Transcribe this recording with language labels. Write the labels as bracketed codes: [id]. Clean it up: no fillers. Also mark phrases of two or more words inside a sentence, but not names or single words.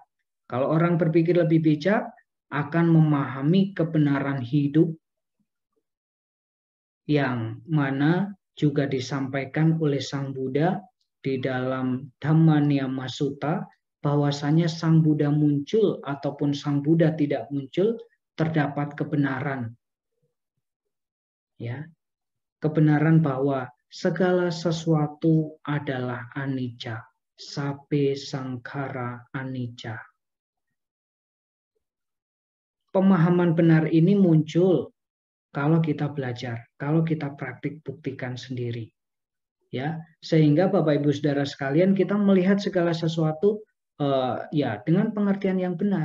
[id] Kalau orang berpikir lebih bijak, akan memahami kebenaran hidup yang mana juga disampaikan oleh Sang Buddha di dalam Dhamma Niyama Sutta, bahwasanya Sang Buddha muncul ataupun Sang Buddha tidak muncul, terdapat kebenaran. Ya, kebenaran bahwa segala sesuatu adalah anicca, [pi] sabe sangkhara anicca. [id] Pemahaman benar ini muncul kalau kita belajar, kalau kita praktik buktikan sendiri. Ya, sehingga Bapak Ibu Saudara sekalian, kita melihat segala sesuatu ya dengan pengertian yang benar.